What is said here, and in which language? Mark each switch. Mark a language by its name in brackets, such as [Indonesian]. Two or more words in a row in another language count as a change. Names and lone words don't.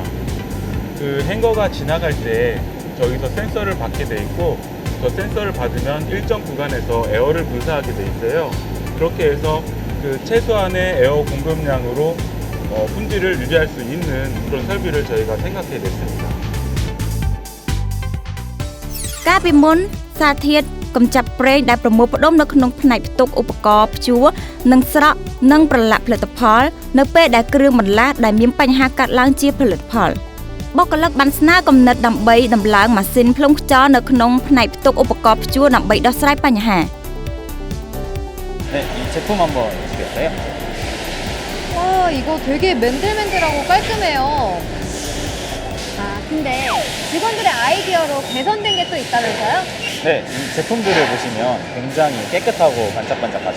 [Korean] 그 행거가 지나갈 때 저기서 센서를 받게 돼 있고 저 센서를 받으면 일정 구간에서 에어를 분사하게 돼 있어요. 그렇게 해서 그 최소한의 에어 공급량으로 품질을 유지할 수 있는 그런 설비를 저희가 생각해 냈습니다. [Khmer] កាលពីមុនសារធាតុកម្ចាត់ប្រេងដែលប្រមូលផ្ដុំនៅក្នុងផ្នែកផ្ទុកឧបករណ៍ព្យួរនិងស្រក់និងប្រឡាក់ផលិតផលនៅពេលដែលគ្រឿងបន្លាស់ដែលមានបញ្ហាកាត់ឡើងជាផលិតផលបុគ្គលិកបានស្នើគំនិតដើម្បីដំឡើងម៉ាស៊ីនផ្លុំខ្យល់នៅក្នុងផ្នែកផ្ទុកឧបករណ៍ព្យួរដើម្បីដោះស្រាយបញ្ហា [Korean] 네, 이 제품 한번 보시겠어요? 와, 이거 되게 맨들맨들하고 깔끔해요. 아, 근데 직원들의 아이디어로 개선된 게 또 있다면서요? 네, 이 제품들을 보시면 굉장히 깨끗하고 반짝반짝하죠?